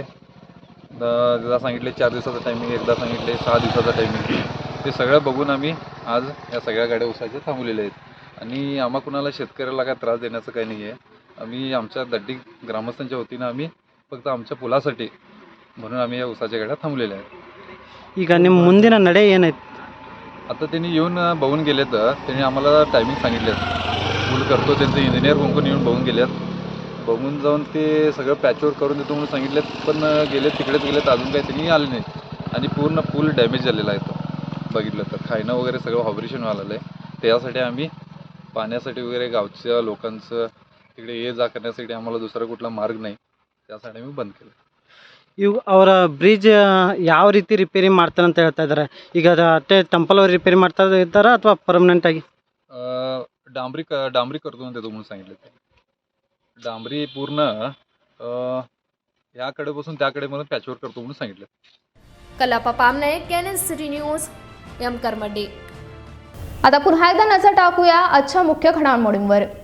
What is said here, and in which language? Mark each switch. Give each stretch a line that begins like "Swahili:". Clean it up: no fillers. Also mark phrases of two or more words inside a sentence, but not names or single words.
Marathi: एकदा सांगितले 4 दिवसाचा टायमिंग, एकदा सांगितले 6 दिवसाचा टायमिंग. ते सगळं बघून आम्ही आज या सगळ्या गाड्या ऊसाच्या थांबवलेल्या आहेत. आणि आम्हा कुणाला शेतकऱ्याला काय त्रास देण्याचं काही नाही आहे. आम्ही आमच्या दड्डी ग्रामस्थांच्या वतीनं आम्ही फक्त आमच्या पुलासाठी म्हणून आम्ही या ऊसाच्या गाड्या थांबलेल्या आहेत.
Kannada: ಈಗ ನಿಮ್ಮ ಮುಂದಿನ ನಡೆ ಏನಾಯ್ತು?
Marathi: आता त्यांनी येऊन बघून गेले तर त्यांनी आम्हाला टायमिंग सांगितलेत. पूल करतो त्यांचे इंजिनियर कोण येऊन बघून गेलेत. बघून जाऊन ते सगळं पॅचवर्क करून देतो म्हणून सांगितलेत. पण गेलेत तिकडेच गेलेत, अजून काही त्यांनी आले नाहीत. आणि पूर्ण पूल डॅमेज झालेला आहे. तो बघितलं तर खायनं वगैरे सगळं ऑपरेशन व्हायला आहे. त्यासाठी आम्ही पाण्यासाठी वगैरे गावच्या लोकांचं तिकडे ये जा करण्यासाठी आम्हाला दुसरा कुठला मार्ग नाही, त्यासाठी आम्ही बंद केलं.
Kannada: ಇವು ಅವರ ಬ್ರಿಡ್ಜ್ ಯಾವ ರೀತಿ ರಿಪೇರಿ ಮಾಡ್ತಾರೆ ಅಂತ ಹೇಳ್ತಾ ಇದ್ದಾರೆ? ಈಗ ಅಷ್ಟೇ ಟೆಂಪಲ್ ಅವ್ರು ರಿಪೇರಿ ಮಾಡ್ತಾ ಇದ್ದಾರಾ ಅಥವಾ ಪರ್ಮನೆಂಟ್ ಆಗಿ?
Marathi: डांबरी करतो म्हणून देतो म्हणून सांगितलं. ते डांबरी पूर्ण याकडेपासून त्याकडे म्हणून पॅचवर्क करतो म्हणून सांगितलं. कलापा पामने, कॅनन सिटी न्यूज, एम करमड्डी. आता पुन्हा एकदा नजर टाकूया आजच्या मुख्य घडामोडींवर.